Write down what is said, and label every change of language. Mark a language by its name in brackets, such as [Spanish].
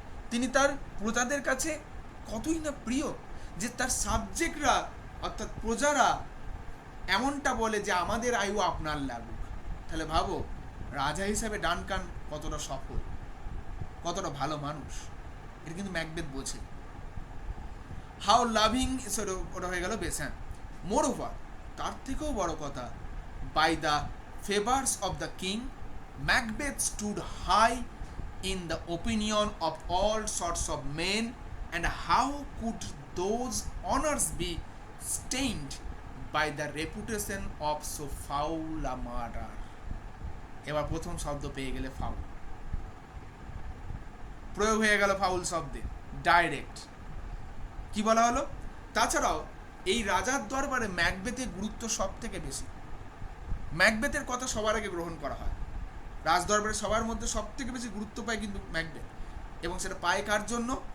[Bangla] তিনি তার প্রজাদের কাছে কতই না প্রিয় যে তার সাবজেক্টরা অর্থাৎ প্রজারা এমনটা বলে যে আমাদের আয়ু আপনার লাগুক। তাহলে ভাবো রাজা হিসাবে ডানকান কতটা সফল, কতটা ভালো মানুষ, এটা কিন্তু ম্যাকবেথ বোঝে। [English] how loving, [Bangla] ওটা হয়ে গেল বেশ। [English] হ্যাঁ, moreover, [Bangla] তার থেকেও বড় কথা, [English] By the favours of the king Macbeth stood high in the opinion of all sorts of men, and how could those honors be stained by the reputation of so foul a murder? [Bangla] এবার প্রথম শব্দ পেয়ে গেলে foul, প্রয়োগ হয়ে গেল foul শব্দে direct. কি বলা হলো? তাছাড়াও এই রাজার দরবারে ম্যাকবেথের গুরুত্ব সব থেকে বেশি। ম্যাকবেথের কথা সবার আগে গ্রহণ করা হয়, রাজদরবারে সবার মধ্যে সব থেকে বেশি গুরুত্ব পায় কিন্তু ম্যাকবেথ, এবং সেটা পায় কার জন্য?